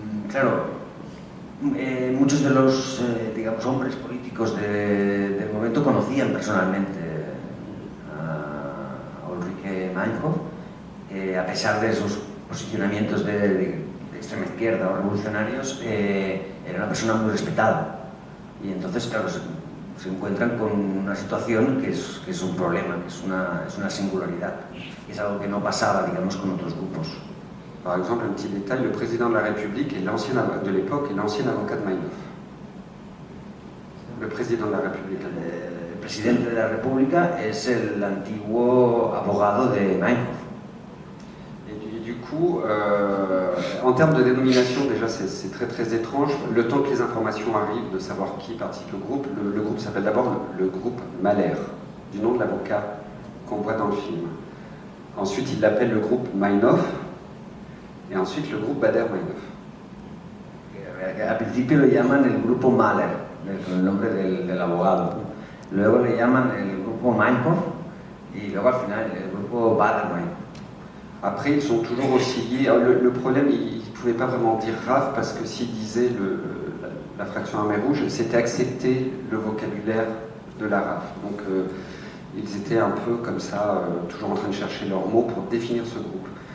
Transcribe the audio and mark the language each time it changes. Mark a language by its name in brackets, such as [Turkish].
[Spanish] Claro, muchos de los digamos, hombres políticos del momento conocían personalmente a Ulrike Meinhof, a pesar de sus posicionamientos de extrema izquierda o revolucionarios, era una persona muy respetada. Y entonces, claro, se encuentran con una situación que es un problema, que es una singularidad, que es algo que no pasaba, digamos, con otros grupos. [French] Par exemple, un petit détail, le président de la République de l'époque est l'ancien avocat de Meinhof. Le président de la République. [Spanish] El presidente de la República es el antiguo abogado de Meinhof. [French] Et du coup, en termes de dénomination, déjà c'est très très étrange. Le temps que les informations arrivent de savoir qui participe au groupe, le groupe s'appelle d'abord le groupe Mahler, du nom de l'avocat qu'on voit dans le film. Ensuite, il l'appelle le groupe Meinhof. Et ensuite le groupe Baader-Meinhof. [Spanish] Al principio lo llaman el grupo Mahler, con el nombre del abogado. Luego le llaman el grupo Meinhof y luego al final el grupo Baader-Meinhof. [French] Après, ils sont toujours oscillés. Le problème, ils ne pouvaient pas vraiment dire RAF parce que s'ils disaient la fraction armée rouge, c'était accepter le vocabulaire de la RAF. Donc ils étaient un peu comme ça, toujours en train de chercher leurs mots pour définir ce groupe.